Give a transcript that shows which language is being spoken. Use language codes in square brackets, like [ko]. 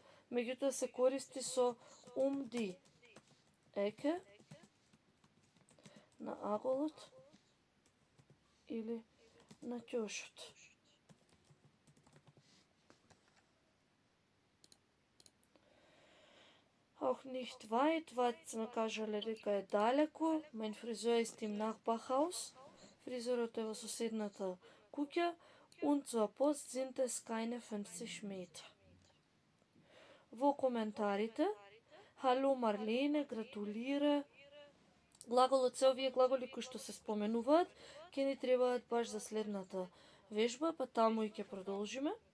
[mk] Меѓутоа се користи со die Ecke на аголот или на ќошот. [de] Auch nicht weit, [mk] сме кажале дека е далеку. [de] Mein Friseur ist im Nachbarhaus. [mk] Фризерот е во соседната куќа. [de] Und zur Post sind es keine 50 Meter. [mk] Во коментарите, Hallo Marlene, гратулира. Глаголот, се овие глаголи кои што се споменуваат, ќе ни требаат баш за следната вежба, па таму и ќе продолжиме.